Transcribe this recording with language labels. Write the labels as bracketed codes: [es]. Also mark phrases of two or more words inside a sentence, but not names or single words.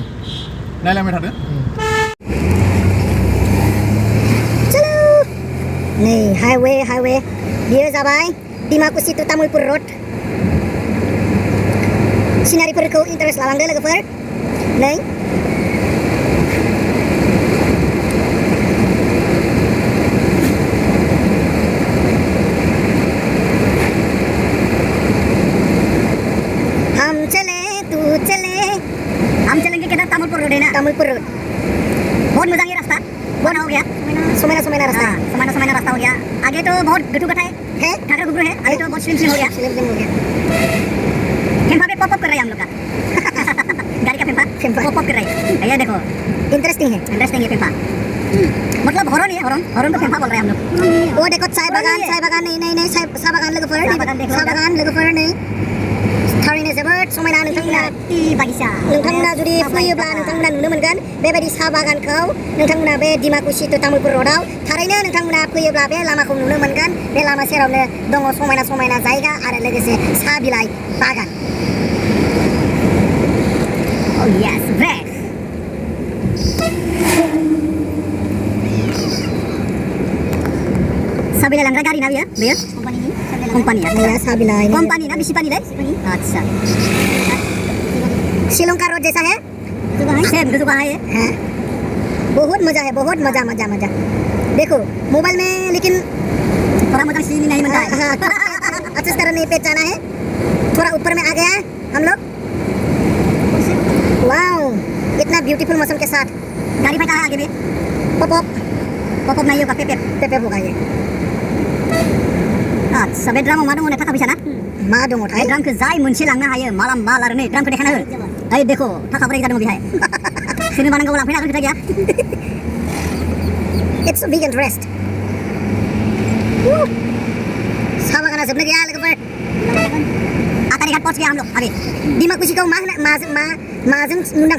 [brx] नायलांबाय थादो। नै हाइवे बियो जाबाय डिमाकुसि टु तामुलपुर रड। सिनारिफोरखौ इन्टारेस्ट लालांदो लोगोफोर। [hi] नै हम चलेंगे किधर? तामुलपुर रोड है ना, तामुलपुर रोड। बहुत मजा ये रास्ता बना हो गया, समायना रास्ता, समायना रास्ता हो गया। आगे तो बहुत गटू-गटा है, ठाकर गुबरू है। आगे तो बहुत स्लिम हो गया। फेंफा पे पॉप कर रहा है हम लोग का गाड़ी का फेंफा पॉप कर रहा है। ये देखो, इंटरेस्टिंग है ये फेंफा। मतलब हॉर्न नहीं है, हॉर्न को फेंफा बोल रहे हैं हम लोग। वो देखो चाय बागान नहीं साहा बागान लोगोफोर नहीं। [brx] थारैनो जोबोद समायना। नोंथांमोना जुदि फैयोब्ला नोंथांमोना नुनो मोनगोन बेबायदि साहा बागानखौ नोंथांमोना बे डिमाकुसि टु तामुलपुर रडआव। थारैनो नोंथांमोना फैयोब्ला बे लामाखौ नुनो मोनगोन। बे लामा सेरावनो दङ समायना जायगा आरो लोगोसे साहा बिलाइ बागान। [en] Oh yes, bread. [brx] साहा बिलाइ लांग्रा गारि ना बेयो? [hi] कंपनी है साहा बिलाइ कंपनी ना, बिसी पानी अच्छा। श्रीलंका रोड जैसा है, सेम है हाँ। बहुत मजा है, बहुत मजा। देखो मोबाइल में, लेकिन थोड़ा मतलब सीन नहीं मिलता है। हाँ, अच्छी तरह नहीं पहचाना है। थोड़ा ऊपर में आ गया है हम लोग। वाओ, इतना ब्यूटीफुल मौसम के साथ गाड़ी फेंका है आगे में। पॉप नहीं होगा, पेप होगा ये। [brx] आच्छा, बे ड्रामाव मा दङ थाखा फैसा ना? मा दङथाय? ड्रामखौ जाय मोनसे लांनो हायो, माल आरो नै ड्रामखौ देखायना हो। ओइ देखो, थाखा बोरै जादों बेहाय। सोरनोबा नांगौ लांफैनो हागोन, खोथा गैया। [en] It's big interest. [brx] साहा बागाना जोबनो गैया लोगोफोर। [hi] आतारी घाट पहुंच गया हम लोग। [brx] अभी डिमाकुसी को माजों मुंदांखा?